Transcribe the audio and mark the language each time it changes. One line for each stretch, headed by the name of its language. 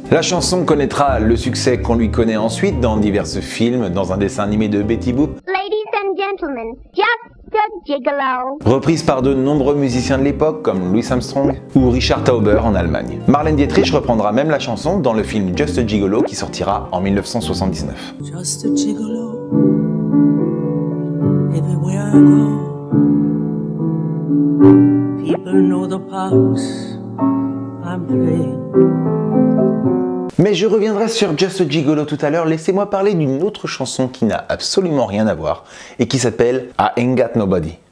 French: La chanson connaîtra le succès qu'on lui connaît ensuite dans divers films, dans un dessin animé de Betty Boop,
English: Ladies and gentlemen, just a gigolo.
French: reprise par de nombreux musiciens de l'époque comme Louis Armstrong ou Richard Tauber en Allemagne. Marlène Dietrich reprendra même la chanson dans le film Just a Gigolo qui sortira en 1979.
English: Just a gigolo, everywhere I go, people know the parts I'm playing.
French: Mais je reviendrai sur Just a Gigolo tout à l'heure, laissez-moi parler d'une autre chanson qui n'a absolument rien à voir et qui s'appelle I Ain't Got Nobody.